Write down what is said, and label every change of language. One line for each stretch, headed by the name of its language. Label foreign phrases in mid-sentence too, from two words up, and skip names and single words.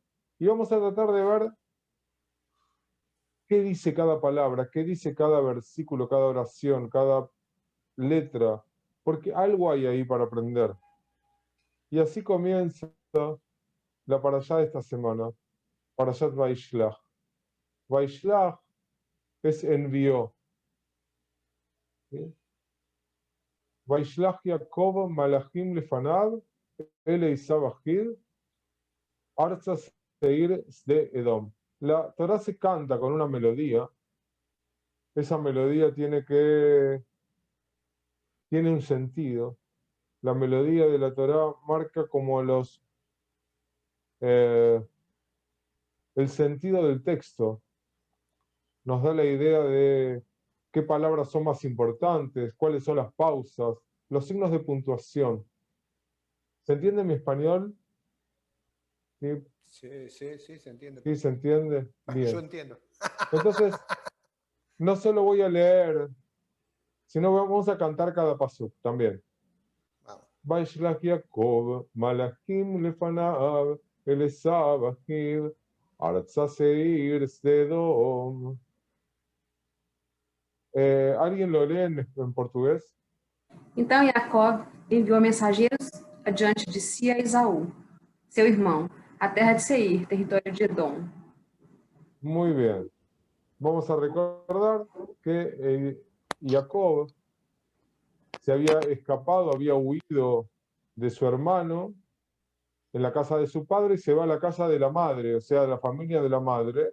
Spanish: Y vamos a tratar de ver qué dice cada palabra, qué dice cada versículo, cada oración, cada letra, porque algo hay ahí para aprender. Y así comienza la parashá de esta semana, Parashat Vaishlach. Vaishlach es envió. ¿Sí?
Hebrew: וישלח יעקב מלאכים לפניו, אל עשו אחיד, ארצה שעיר דה אדום.
Spanish: La Torah se canta con una melodía. Esa melodía tiene un sentido. La melodía de la Torah marca como el sentido del texto. Nos da la idea de qué palabras son más importantes, cuáles son las pausas, los signos de puntuación. ¿Se entiende mi español? ¿Sí? Sí, se entiende. ¿Sí se entiende? Bien. Yo entiendo. Entonces, no solo voy a leer, sino vamos a cantar cada pasuk también.
Hebrew: וישלח יעקב, מלאכים לפניו, אל עשו אחיד, ארצה שעיר דה אדום.
Spanish: ¿Alguien lo lee en portugués?
Portuguese: Então Jacó enviou mensageiros adiante de si a Esaú, seu irmão, a terra de Seir, território de Edom.
Spanish: Muy bien. Vamos a recordar que Jacob se había escapado, había huido de su hermano en la casa de su padre y se va a la casa de la madre, o sea, de la familia de la madre.